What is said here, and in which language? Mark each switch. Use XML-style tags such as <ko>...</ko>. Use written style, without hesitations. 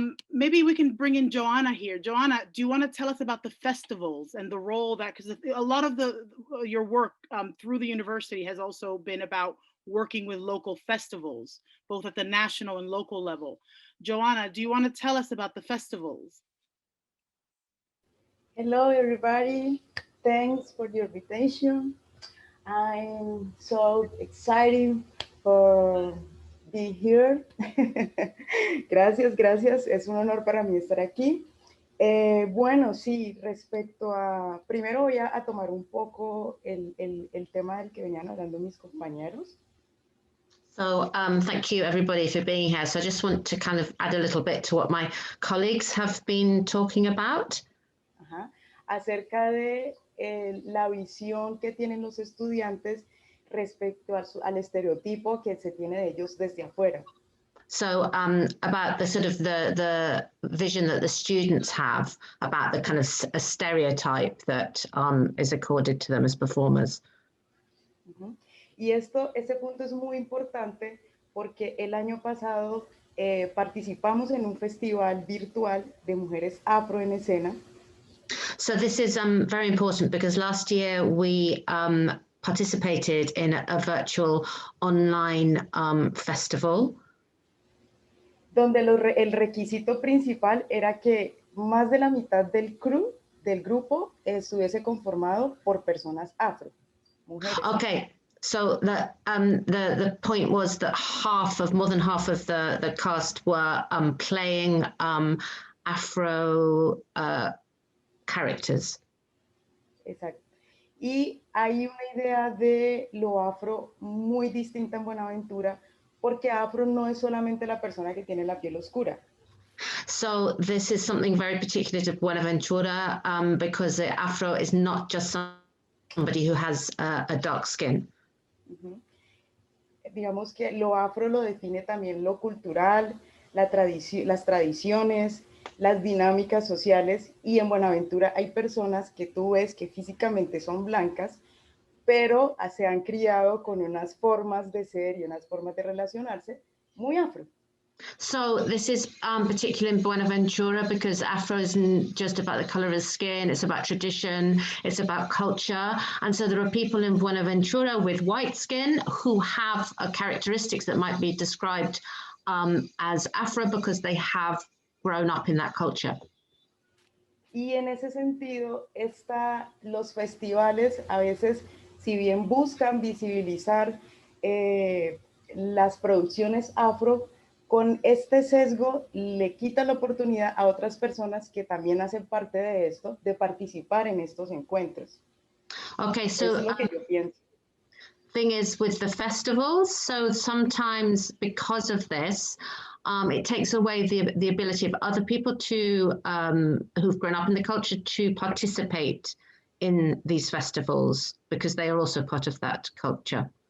<en>Maybe we can bring in Joanna here. Joanna, do you want to tell us about the festivals and the role that, because a lot of your work through the university has also been about working with local festivals, both at the national and local level. Joanna, do you want to tell us about the festivals? Hello, everybody. Thanks for the invitation. I'm so excited for being here.</en> <es>Gracias. Es un honor para mí estar aquí. Bueno, sí, respecto a... Primero voy a tomar un poco el tema del que venían hablando mis compañeros.</es> <en>So thank you everybody for being here. So I just want to kind of add a little bit to what my colleagues have been talking about.</en> <es>Acerca de la visión que tienen los estudiantes respecto al estereotipo que se tiene de ellos desde afuera.</es> <en>So about the sort of the vision that the students have about the kind of a stereotype that is accorded to them as performers.</en> <es>Y este punto es muy importante porque el año pasado participamos en un festival virtual de mujeres afro en escena.</es> <en>So this is very important because last year we participated in a virtual online festival.</en> <es>Donde el requisito principal era que más de la mitad del crew, del grupo, estuviese conformado por personas afro, mujeres.</es> <en>Okay, so the point was that more than half of the cast were playing Afro characters.</en> <es>Exacto. Y hay una idea de lo afro muy distinta en Buenaventura, porque afro no es solamente la persona que tiene la piel oscura.</es> <en>So this is something very particular to Buena Ventura because the Afro is not just somebody who has a dark skin. Uh-huh.</en> <es>Digamos que lo afro lo define también lo cultural, las tradiciones, las dinámicas sociales, y en Buenaventura hay personas que tú ves que físicamente son blancas, pero se han criado con unas formas de ser y unas formas de relacionarse muy afro.</es> <en>So this is particular in Buenaventura because Afro isn't just about the color of skin, it's about tradition, it's about culture. And so there are people in Buenaventura with white skin who have characteristics that might be described as Afro because they have grown up in that culture.</en> <es>Y en ese sentido, los festivales a veces, si bien buscan visibilizar las producciones afro, con este sesgo le quita la oportunidad a otras personas que también hacen parte de esto, de participar en estos encuentros.</es> <en>Okay, so</en> <es>es lo que yo pienso.</es> <en>Thing is with the festivals, so sometimes because of this, it takes away the ability of other people to who've grown up in the culture to participate in these festivals because they are also part of that culture.</en>